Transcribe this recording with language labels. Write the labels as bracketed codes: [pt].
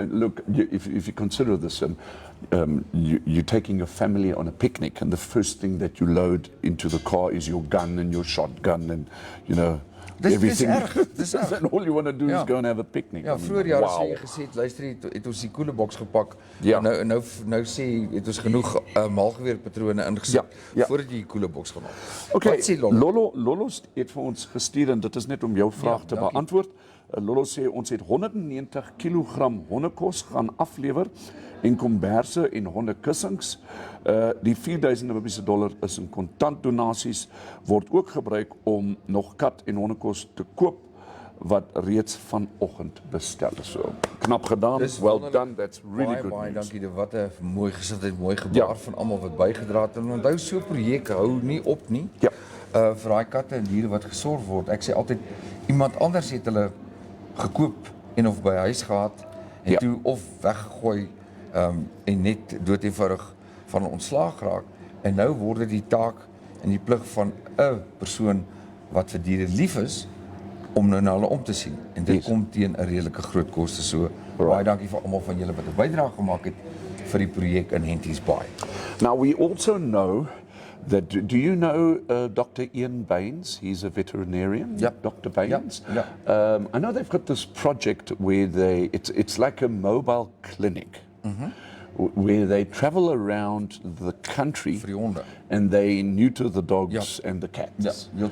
[en] Look, if you consider this, you're taking your family on a picnic, and the first thing that you load into the car is your gun and your shotgun, and everything. [af] Dis erg. [en] And all you want to do is go and have a picnic. [af] Ja, vroeger jare sê jy gesê, luister, het ons die koeleboks gepak. Ja. Nou sê het ons genoeg maalgeweerpatrone ingesit voordat jy die koeleboks gemaak. Okay, wat sê Lolo? Lolo het vir ons gestuur, en dit is net om jou vraag te beantwoord. Lolo sê ons het 190 kilogram hondekos gaan aflewer en komberse en hondekussings. Die $4,000 is in kontant donasies, word ook gebruik om nog kat en hondekos te koop wat reeds vanoggend bestel is. [en] So, [af] knap gedaan, [en] well done, that's really good [af] Baie [en] news. [af] dankie, wat 'n mooi gesindheid, mooi gebaar van almal wat bygedra het. En onthou, so 'n projek hou nie op nie. Ja. Vir daai katte en diere wat gesorg word. Ek sê altyd, iemand anders het hulle gekoop en of by huis gehad en toe of weggegooi en net dood eenvoudig van ontslaag geraak. En nou word dit die taak en die plig van 'n persoon wat vir diere lief is om nou na hulle om te sien. En dit kom teen 'n redelike groot koste. So baie dankie vir almal van julle wat 'n bydrae gemaak het vir die projek in Henties Bay. [en] Now we also know that, do you know Dr. Ian Baines? He's a veterinarian, Dr. Baines. I know they've got this project where it's like a mobile clinic where they travel around the country and they neuter the dogs and the cats.